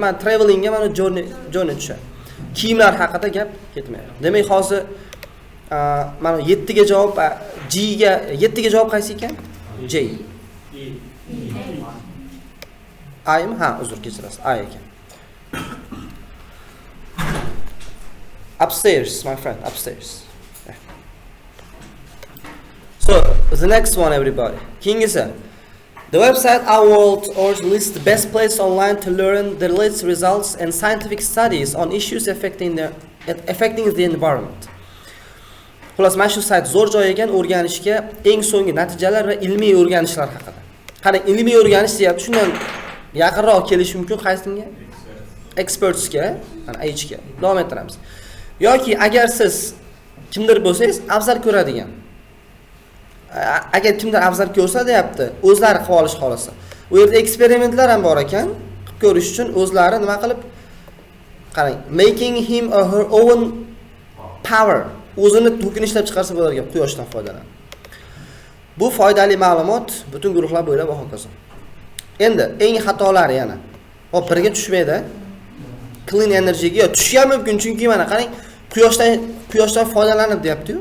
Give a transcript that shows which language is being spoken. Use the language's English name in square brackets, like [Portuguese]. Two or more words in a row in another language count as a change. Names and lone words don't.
[Uzbek] Men travelingga mana journey tushadi. Kiyimlar haqida gap ketmaydi. Demak, hozir mana 7 ga javob G ga 7 ga javob qaysi ekan? J. I mi? Ha, uzr kechirasiz. I ekan. [English] Upstairs, my friend, upstairs. So, the next one, everybody. King is the website OurWorld.org lists the best place online to learn the latest results and scientific studies on issues affecting the environment. [Uzbek] Xullas, mana shu sayt zo'r joy ekan o'rganishga eng so'nggi natijalar va ilmiy o'rganishlar haqida. Qarang, ilmiy o'rganish deyapti. Shundan yaqinroq kelish mumkin qaysinga? Expertsga, mana H ga. Davom ettiramiz. Yoki agar siz kimdir bo'lsangiz, afzal ko'radigan. Agar kimdir afzal ko'rsa deyapti, o'zlari qilib olish xolasa. U yerda eksperimentlar ham bor ekan. Qilib ko'rish uchun o'zlari nima qilib qarang, [English] making him or her own power. [Uzbek] O'zini to'kin ishlab chiqarsa bo'lar ekan quyoshdan foydalanib. Bu foydali ma'lumot butun guruhlar bo'ylab va hokazo. Endi eng xatolari yana. Hop, birga tushmaydi. [English] Clean energyga [Uzbek] tushgan mumkin, chunki mana qarang, quyoshdan foydalanib deyapti-yu.